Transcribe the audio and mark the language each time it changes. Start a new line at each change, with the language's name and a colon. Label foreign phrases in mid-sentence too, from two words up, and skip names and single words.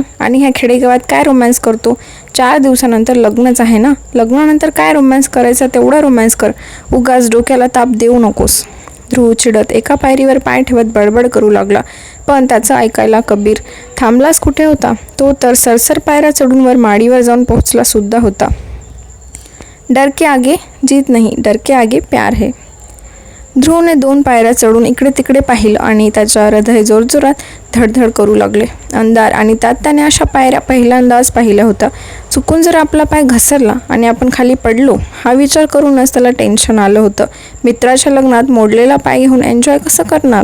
Marathi: आणि ह्या खेडेगावात काय रोमॅन्स करतो? 4 दिवसानंतर लग्नच आहे ना, लग्नानंतर काय रोमॅन्स करायचा तेवढा रोमॅन्स कर, उगाच डोक्याला ताप देऊ नकोस। ध्रुव चिडत एका पायरीवर पाय ठेवत बडबड करू लागला, पण त्याचं ऐकायला कबीर थांबलाच कुठे होता। तो तर सरसर पायऱ्या चढून वर माडीवर जाऊन पोहोचला सुद्धा होता।
Hindi: डर के आगे जीत नाही, डर के आगे प्यार है।
Marathi: ध्रुवने 2 पायऱ्या चढून इकडे तिकडे पाहिलं आणि त्याच्या हृदय जोरजोरात धडधड करू लागले। अंधार आणि त्यात त्याने अशा पायऱ्या पहिल्यांदाच पाहिल्या होत्या। चुकून जर आपला पाय घसरला आणि आपण खाली पडलो हा विचार करूनच त्याला टेन्शन आलं होतं। मित्राच्या लग्नात मोडलेला पाय घेऊन एन्जॉय कसं करणार?